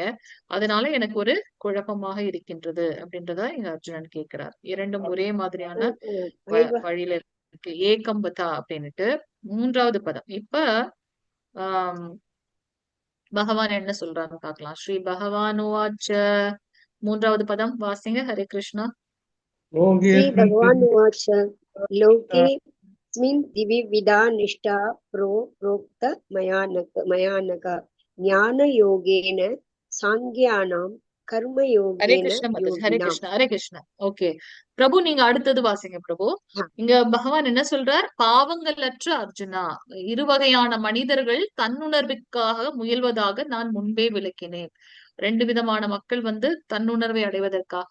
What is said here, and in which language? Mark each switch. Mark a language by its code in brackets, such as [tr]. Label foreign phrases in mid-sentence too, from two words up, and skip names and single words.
[ta] அதனால எனக்கு ஒரு குழப்பமாக இருக்கின்றது அப்படின்றத இங்க அர்ஜுனன் கேட்கிறார். இரண்டும் ஒரே மாதிரியான வழியில இருக்கு. ஏகம்பதா அப்படின்னுட்டு 3வது பதம். இப்ப ஆஹ் பகவான் என்ன சொல்றாருன்னு பார்க்கலாம். [sa] श्री भगवान् उवाच [ta] 3வது பதம் வாசிங்க. [sa] हरे कृष्ण. श्रीभगवानुवाच लोकेऽस्मिन् द्विविधा निष्ठा प्रोक्ता मया नघ ज्ञानयोगेन साङ्ख्यानां ஹரே कर्मयोगेन कृष्ण माताजी। हरे योगिनाम् कृष्ण। हरे कृष्ण. [ta] ஓகே பிரபு, நீங்க அடுத்தது வாசிங்க பிரபு. இங்க பகவான் என்ன சொல்றார்? பாவங்களற்ற அர்ஜுனா, இருவகையான மனிதர்கள் தன்னுணர்வுக்காக முயல்வதாக நான் முன்பே விளக்கினேன். 2 விதமான மக்கள் வந்து தன்னுணர்வை அடைவதற்காக.